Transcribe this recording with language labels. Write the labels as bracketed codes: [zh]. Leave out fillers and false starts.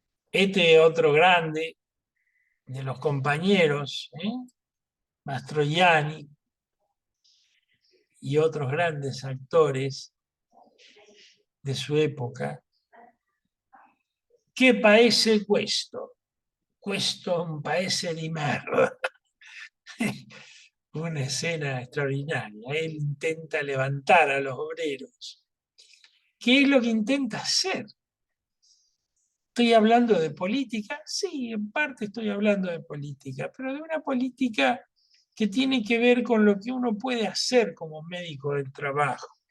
[es] Este otro grande de los compañeros, Mastroianni, y otros grandes actores de su época. [it] ¿Qué paese questo? Questo un paese di merda. [es] Una escena extraordinaria. Él intenta levantar a los obreros. ¿Qué es lo que intenta hacer? ¿Estoy hablando de política? Sí, en parte estoy hablando de política, pero de una política que tiene que ver con lo que uno puede hacer como médico del trabajo.